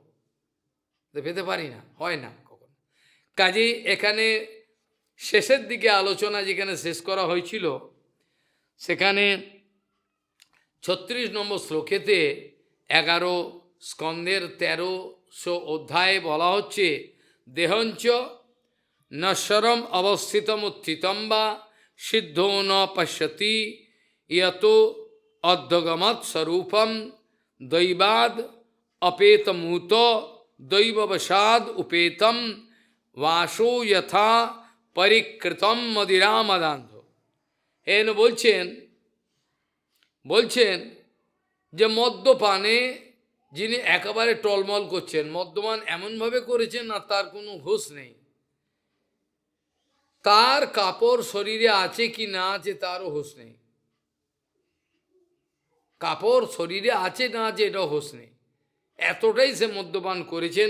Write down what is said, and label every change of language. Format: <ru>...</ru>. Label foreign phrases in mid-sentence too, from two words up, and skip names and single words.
<bn>পেতে পারি না, হয় না কখন। কাজেই এখানে শেষের দিকে আলোচনা যেখানে শেষ করা হয়েছিল, সেখানে 36 নম্বর শ্লোকেতে 11 স্কন্ধের 1300 অধ্যায়ে বলা হচ্ছে,</bn> <sa>দেহঞ্চ নশ্বরম অবস্থিতম উত্থিতম বা সিদ্ধো ন পশ্যতি ইয়ত অধ্যগমৎ স্বরূপম দৈবাদ অপেতমূত দৈববশাদ উপেতম বাসো যথা পরিকৃতম মদিরামদান্ধ।</sa> <bn>এন বলছেন যে মদ্যপানে যিনি একেবারে টলমল করছেন, মদ্যপান এমনভাবে করেছেন না তার কোনো হুঁশ নেই, তার কাপড় শরীরে আছে কি না আছে তারও হুঁশ নেই, কাপড় শরীরে আছে না আছে এটাও হুঁশ নেই, এতটাই সে মদ্যপান করেছেন।</bn>